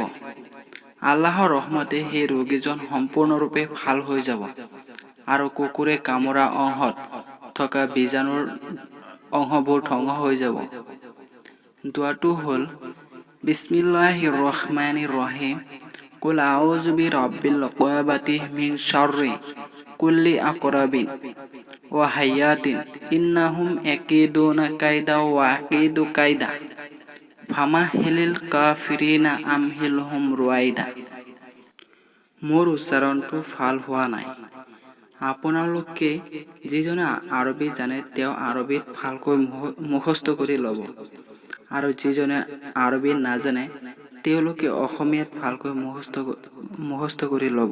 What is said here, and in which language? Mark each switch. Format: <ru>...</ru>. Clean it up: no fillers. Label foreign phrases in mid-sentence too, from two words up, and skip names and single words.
<as>আল্লাহৰ ৰহমতে সেই ৰোগীজন সম্পূৰ্ণৰূপে ভাল হৈ যাব আৰু কুকুৰে কামোৰা অংশত থকা বীজাণুৰ অংশবোৰ ধ্বংস হৈ যাব। দোৱাটো হ'ল</as> <ar>بسم الله الرحمن الرحيم, قل أعوذ برب الفلق من شر كل عقرب وحية إنهم يكيدون كيدا وأكيد كيدا فمهل الكافرين أمهلهم رويدا.</ar> <as>মোৰ উচ্চাৰণটো ভাল হোৱা নাই। আপোনালোকে যিজনে আৰবী জানে তেওঁ আৰবীত ভালকৈ মুখস্থ কৰি ল'ব, আৰু যিজনে আৰবী নাজানে তেওঁলোকে অসমীয়াত ভালকৈ মুখস্থ কৰি ল'ব।</as>